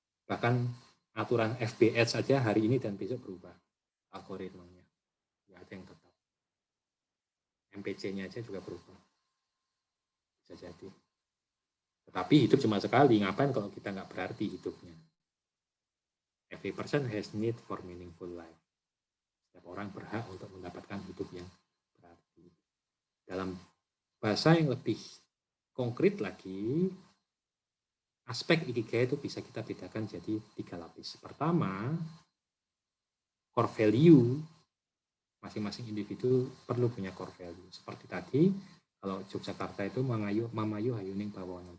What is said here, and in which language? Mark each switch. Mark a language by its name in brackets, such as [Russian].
[Indonesian] Bahkan aturan FBS saja hari ini dan besok berubah algoritmanya. Nggak ada yang tetap. MPC-nya aja juga berubah. Bisa jadi. Tetapi hidup cuma sekali, ngapain kalau kita nggak berarti hidupnya? [English] Every person has need for meaningful life. [Indonesian] Setiap orang berhak untuk mendapatkan hidup yang berarti. Dalam bahasa yang lebih konkret lagi, aspek ikigai itu bisa kita bedakan jadi 3 lapis. Pertama, core value. Masing-masing individu perlu punya core value. Seperti tadi, kalau Yogyakarta itu [Javanese] mamayu hayuning bawono.